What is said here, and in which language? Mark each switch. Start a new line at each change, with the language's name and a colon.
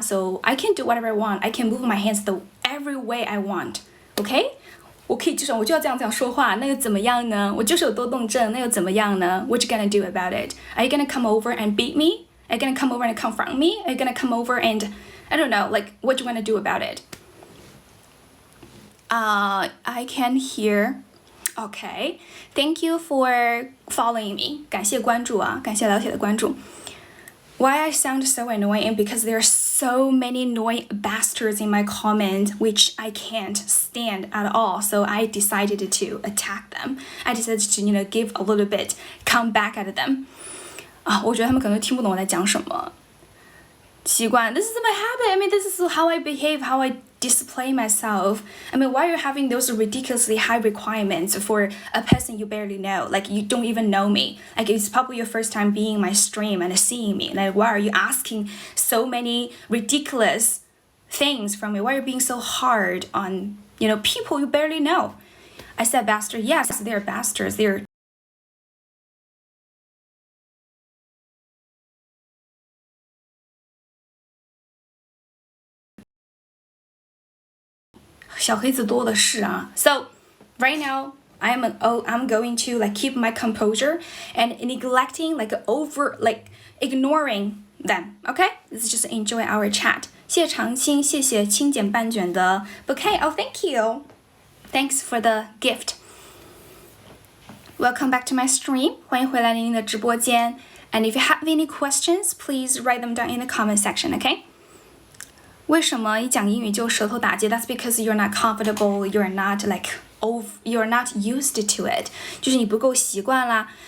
English: So I can do whatever I want. I can move my hands the every way I want. Okay?
Chinese: 我就要这样说话，那又怎么样呢？我就是有多动症，那又怎么样呢？
English: What you gonna do about it? Are you gonna come over and beat me? Are you gonna come over and confront me? Are you gonna come over and I don't know, like, what you want to do about it? I can hear. Okay. Thank you for following me.
Chinese: 感谢关注啊，感谢老铁的关注。
English: Why I sound so annoying? Because there are so many annoying bastards in my comment, which I can't stand at all. So I decided to attack them. I decided to, give a little bit, come back at them.
Chinese: 我觉得他们可能听不懂我在讲什么。
English: 习惯 This is my habit. I mean, this is how I behave, how I display myself. I mean, why are you having those ridiculously high requirements for a person you barely know? Like, you don't even know me. Like, it's probably your first time being in my stream and seeing me. Like, why are you asking so many ridiculous things from me? Why are you being so hard on, people you barely know? I said bastard. Yes, they're bastards.
Chinese: They're小黑子多的是啊。
English: So right now I'm going to like keep my composure and neglecting ignoring them. Okay, let's just enjoy our chat.
Chinese: 谢谢长青，谢谢轻简半卷的 bouquet.
English: Oh, thank you. Thanks for the gift. Welcome back to my stream.
Chinese: 欢迎回来您的直播间。
English: And if you have any questions, please write them down in the comment section. Okay.
Chinese: 为什么一讲英语就舌头打结
English: ？That's because you're not comfortable. You're not like you're not used to it，
Chinese: 就是你不够习惯啦。